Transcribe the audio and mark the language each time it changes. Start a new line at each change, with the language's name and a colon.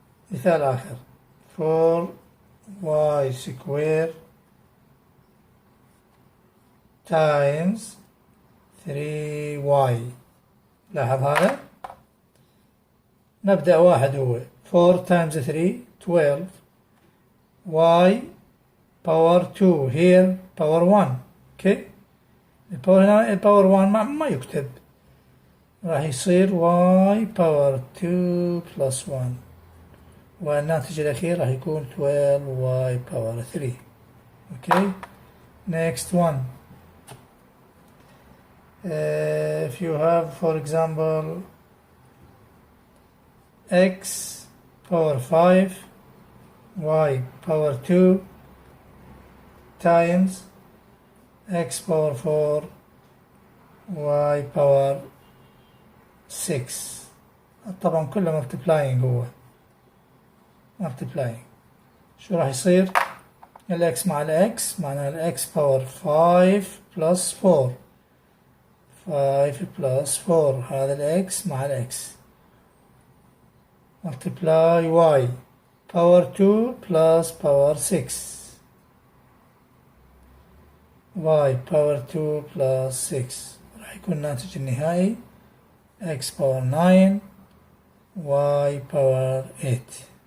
Arabic: مثال آخر 4y square times 3y. لاحظ هذا، نبدأ واحد هو
English: 4 times 3 12, y power 2 here power 1.
Arabic: okay, الباور هنا الباور 1 ما يكتب، راح يصير
English: y power 2 plus 1،
Arabic: والناتج الأخير راح يكون
English: 12y power 3.
Arabic: okay, next one.
English: If you have, for example, x power 5 y power 2 times x power 4 y power 6،
Arabic: طبعا كله
English: multiplying، هو multiplying.
Arabic: شو راح يصير؟ الاكس مع الاكس معناها الاكس باور 5 plus 4، 5 plus 4 هذا الاكس مع الاكس، multiply y power 2 plus power 6، y power 2 plus 6 راح يكون الناتج النهائي
English: x power 9 y power 8.